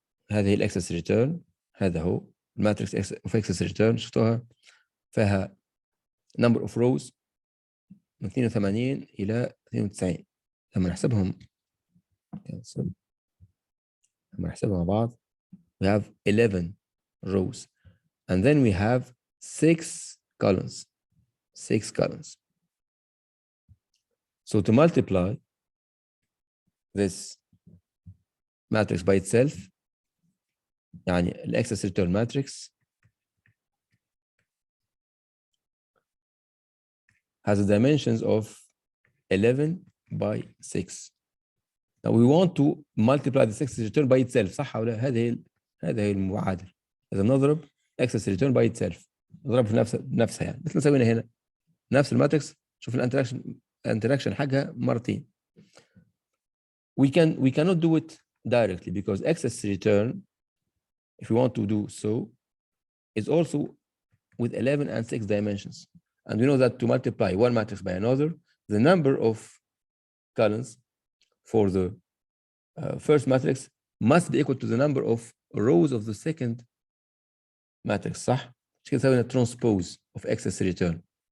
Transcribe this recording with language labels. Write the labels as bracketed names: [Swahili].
[Arabic] هذه الاكسس ريتيرن، هذا هو الماتريكس اوف اكسس ريتيرن. شفتوها فيها [English] number of rows [Arabic] من 82 إلى 92. لما نحسبهم مع بعض [English] we have 11 rows and then we have 6 columns. So to multiply this matrix by itself, [Arabic] يعني الاكسس ريتيرن [English] matrix has the dimensions of 11 by 6. Now we want to multiply the excess return by itself [Arabic] صح ولا؟ هذه هي المعادله. اذا نضرب [English] excess return by itself [Arabic] نضرب في نفسها يعني مثل ما سوينا هنا نفس الماتريكس. شوف الانتراكشن حقها مرتين. [English] We cannot do it directly because excess return, if we want to do so, is also with 11 and 6 dimensions. And we know that to multiply one matrix by another, the number of columns for the first matrix must be equal to the number of rows of the second matrix [Arabic] صح؟ مش كده سوينا [English] transpose of excess return.